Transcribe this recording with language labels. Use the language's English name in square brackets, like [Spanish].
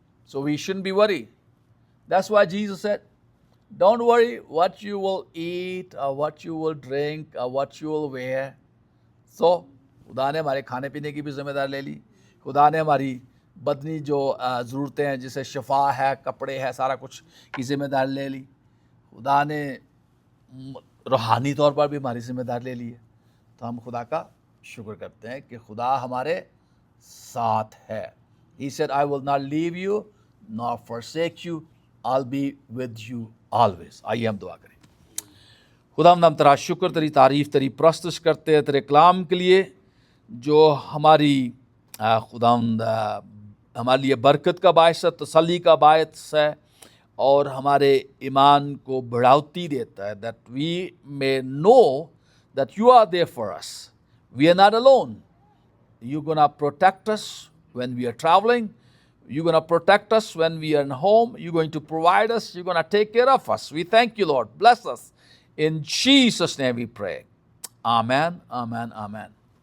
[English] So we shouldn't be worried. That's why Jesus said, don't worry what you will eat or what you will drink or what you will wear. [Urdu] So خدا نے ہمارے کھانے پینے کی بھی ذمہ داری لے لی. خدا نے ہماری بدنی جو ضرورتیں ہیں، جیسے شفا ہے، کپڑے ہے، سارا کچھ کی ذمہ داری لے لی. خدا نے روحانی طور پر بھی ہماری ذمہ داری لے لی ہے. تو ہم خدا کا شکر کرتے ہیں کہ خدا ہمارے ساتھ ہے. [English] He said, I will not leave you nor forsake you. I'll be with you always. [Urdu] آئیے ہم دعا کریں. خداوند ہم تیرا شکر، تیری تعریف، تیری پرستش کرتے ہیں تیرے کلام کے لیے جو ہماری خداوند ہمارے لیے برکت کا باعث ہے، تسلی کا باعث ہے، اور ہمارے ایمان کو بڑھاوتی دیتا ہے. [English] That we may know that you are there for us. We are not alone. You're going to protect us when we are traveling. You're going to protect us when we are in home. You're going to provide us. You're going to take care of us. We thank you, Lord. Bless us. In Jesus' name we pray. Amen, amen, amen.